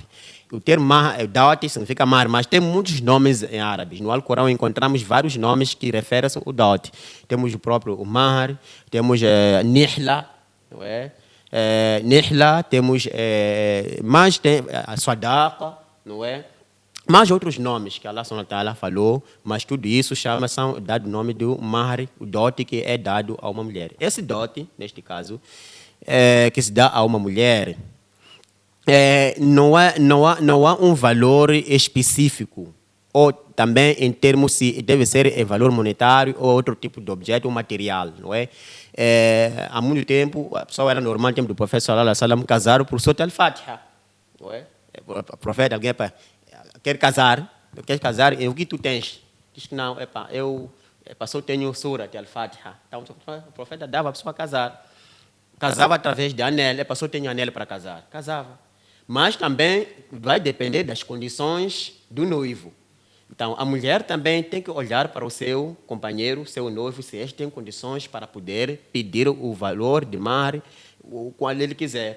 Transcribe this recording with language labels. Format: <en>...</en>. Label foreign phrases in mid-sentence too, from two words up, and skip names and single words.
<pt>O termo mahar, dote significa mahar, mas tem muitos nomes em árabe. No Alcorão encontramos vários nomes que referem-se ao dote. Temos o próprio mahar, temos nihla, não é? Nihla, temos mais tem a sadaqa, não é? Mais outros nomes que</pt> <ar>الله سبحانه وتعالى</ar> <pt>falou, mas tudo isso são dado o nome do mahar, o dote que é dado a uma mulher. Esse dote, neste caso, que se dá a uma mulher, não há um valor específico, ou também em termos se deve ser em valor monetário ou outro tipo de objeto ou material, não é? Há muito tempo, a pessoa era normal, no tempo do profeta</pt> <ar>صلى الله عليه وسلم,</ar> <pt>casar por Sura al-Fatiha, não é? O profeta, alguém quer casar, o que tu tens? Diz que não, eu só tenho Sura al-Fatiha. Então o profeta dava a pessoa casar. Casava através de anel, só tenho anel para casar. Casava. Mas também vai depender das condições do noivo. Então, a mulher também tem que olhar para o seu companheiro, seu noivo, se este tem condições para poder pedir o valor de mar, o qual ele quiser.</pt>